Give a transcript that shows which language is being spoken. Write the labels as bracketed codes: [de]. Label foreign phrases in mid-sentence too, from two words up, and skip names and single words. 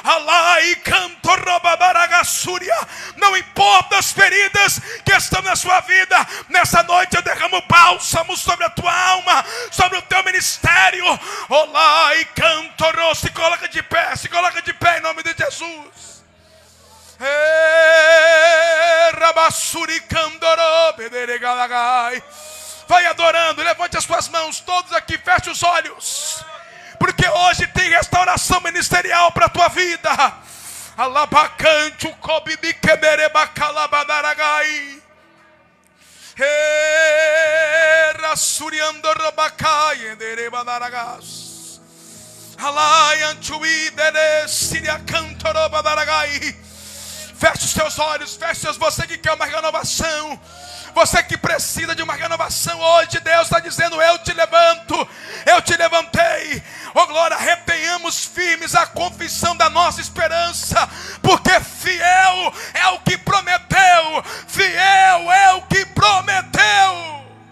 [pt] Não importa as feridas que estão na sua vida, nessa noite eu derramo bálsamo sobre a tua alma, sobre o teu ministério. Olá e cantoro. Se coloca de pé em nome de Jesus. Rabassuri candoro bederegalagai. Vai adorando, levante as suas mãos, todos aqui, feche os olhos, porque hoje tem restauração ministerial para a tua vida. Alabacante, o cobi de queberebacalabadaragai, rassuriando robacai, enderebadaragas, alaiantuí, deresiria cantorobadaragai. Feche os teus olhos, feche os teus, você que quer uma renovação. Você que precisa de uma renovação hoje, Deus está dizendo: eu te levanto, eu te levantei. Oh glória, retenhamos firmes a confissão da nossa esperança, porque fiel é o que prometeu, fiel é o que prometeu.